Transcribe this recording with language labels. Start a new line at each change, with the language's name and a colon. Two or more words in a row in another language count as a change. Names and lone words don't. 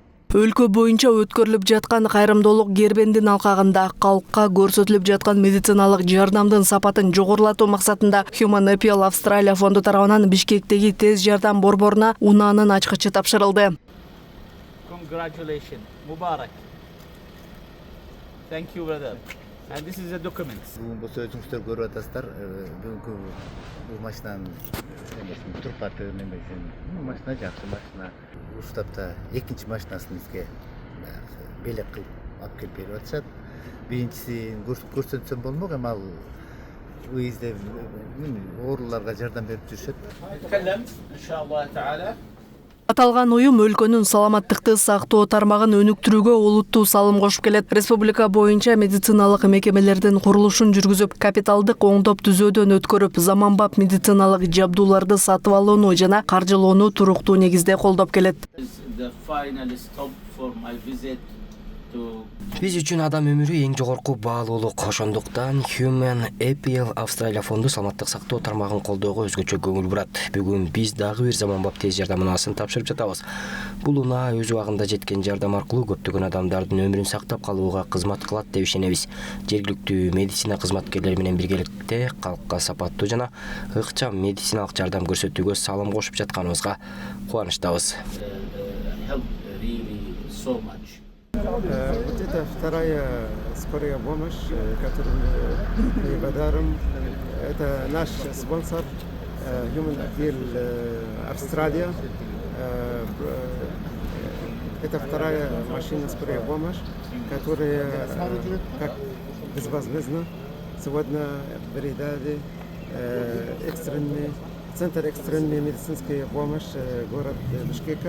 Kyrgyz: Өлкө боюнча өткөрүлүп жаткан кайрымдуулук гербендин алкагында калкка көрсөтүлүп жаткан медициналык жардамдын сапатын жогорулатуу максатында Human Appeal Австралия фонду тарабынан Бишкектеги тез жардам борборуна унаанын ачкычы тапшырылды.
English: Congratulations, Mubarak. Thank you, brother. And this is a document.
Kyrgyz: Бул өзүңүздөр көрүп атасыздар. Бүгүнкү бул машинанын турпаты немесин. Машина жакшы машина. Уштапта экинчи машинасын бизге белек кылып алып келип берип атышат. Биринчисин көрсөтсөм болмок, эми ал уездде ооруларга жардам берип жүрүшөт.
Arabic: نتكلم إن شاء الله تعالى.
Kyrgyz: Аталган уюм өлкөнүн саламаттыкты сактоо тармагын өнүктүрүүгө олуттуу салым кошуп келет. Республика боюнча медициналык мекемелердин курулушун жүргүзүп, капиталдык оңдоп түзөөдөн өткөрүп, заманбап медициналык жабдууларды сатып алууну жана каржылоону туруктуу негизде колдоп келет.
English: The final stop for my visit to
Kyrgyz: Биз үчүн адам өмүрү эң жогорку баалуулук. Ошондуктан Human Appeal Австралия фонду саламаттык сактоо тармагын колдоого өзгөчө көңүл бурат. Бүгүн биз дагы бир заманбап тез жардам унаасын тапшырып жатабыз. Бул унаа өз убагында жеткен жардам аркылуу көптөгөн адамдардын өмүрүн сактап калууга кызмат кылат деп ишенебиз. Жергиликтүү медицина кызматкерлери менен биргеликте калкка сапаттуу жана ыкчам медициналык жардам көрсөтүүгө салым кошуп жатканыбызга кубанычтабыз.
English: help really so much.
Russian: Вот это вторая скорая помощь, которую мы подарим. Это наш спонсор Human Appeal Австралия. Это вторая машина скорая помощь, которая как безвозмездно сегодня передали центр экстренной медицинской помощи город Бишкека.